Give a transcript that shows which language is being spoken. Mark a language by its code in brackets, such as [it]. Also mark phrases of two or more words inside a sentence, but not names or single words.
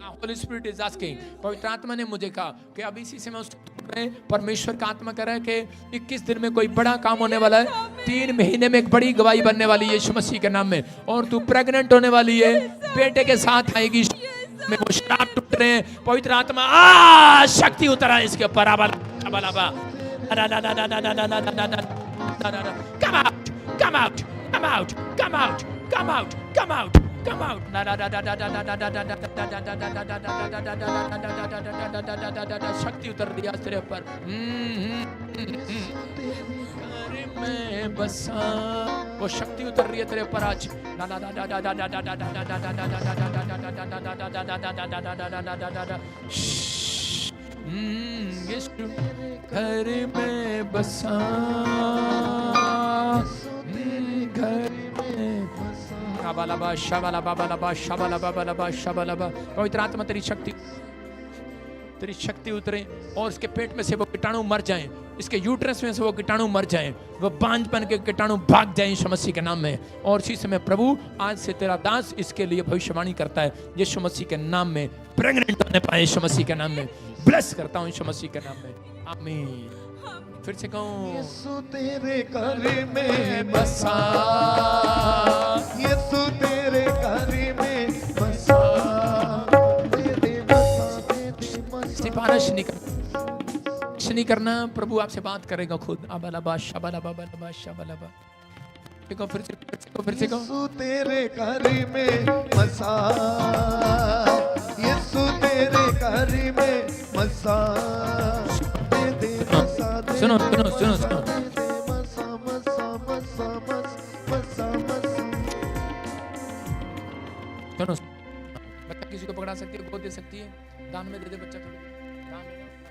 [en] Holy Spirit is asking, [hi] पवित्र आत्मा ने मुझे कहा कि अब इसी से मैं उसको परमेश्वर का आत्मा कह रहा है कि 21 दिन में कोई बड़ा काम होने वाला है, 3 महीने में एक बड़ी गवाही बनने वाली है यीशु मसीह के नाम में, और तू प्रेग्नेंट होने वाली है, बेटे के साथ आएगी में वो श्राप टूट रहे हैं, पवित्र आत्मा शक्ति उतरा है इसके ऊपर। [en] Come out, come out, come out, come out, come out, come out, come out. [hi] शक्ति उतर रही है तेरे ऊपर। मैं बसा, वो शक्ति उतर रही है तेरे ऊपर आज। घर में बसा, घर में शाबालाबा शाबालाबा बालाबा शाबालाबा बालाबा शाबालाबा। पवित्र आत्मा तेरी शक्ति उतरे और इसके पेट में से वो कीटाणु मर जाएं, इसके यूट्रस में से वो कीटाणु मर जाएं, वो बांझपन के कीटाणु भाग जाएं यीशु मसीह के नाम में। और इसी समय प्रभु आज से तेरा दास इसके लिए भविष्यवाणी करता है यीशु मसीह के नाम में, प्रेग्नेंट होने पाए यीशु मसीह के नाम में। ब्लेस करता हूं यीशु मसीह के नाम में, आमीन। फिर से कहूं, यीशु तेरे घर में बसा, यीशु तेरे घर में बसा, सिफारिश नहीं करना, प्रभु आपसे बात करेगा खुद। अबलबा शबलबा बलबा शबलबा। देखो फिर से यीशु तेरे घर में बसा, यीशु तेरे घर में बसा, सुनो बच्चा किसी को पकड़ा सकती है, गोद दे सकती है, दान में दे दे बच्चा, थोड़ी दान में।